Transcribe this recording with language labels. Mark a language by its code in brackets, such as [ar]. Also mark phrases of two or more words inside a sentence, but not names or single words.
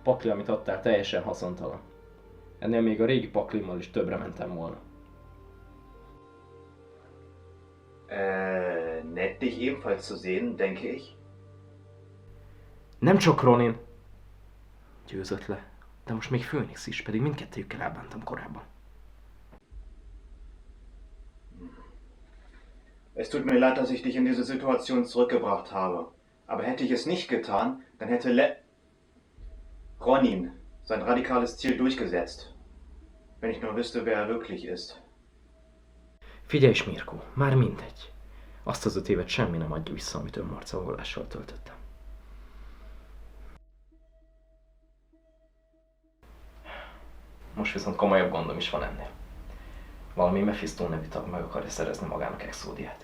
[hu] pakli, amit adtál, teljesen haszontalan. Ennél még a régi paklimmal is többre mentem volna. [de] Nett dich ebenfalls zu sehen, denke ich. [hu] Nem csak Ronin győzött le, de most még Phoenix is, pedig mindkettőjükkel elbántam korábban. [de] Es tut mir leid, dass ich dich in diese Situation zurückgebracht habe. Aber hätte ich es nicht getan, dann hätte Ronin sein radikales Ziel durchgesetzt. Wenn ich nur wüsste, wer er wirklich ist. [hu] Figyelj, Mirko, már mindegy. Azt az 5 évet semmi nem adja vissza, amit önmarcolgolással töltöttem. Most viszont komolyabb gondom is van ennél. Valami Mephisto nevű tag meg akarja szerezni magának Exódiát.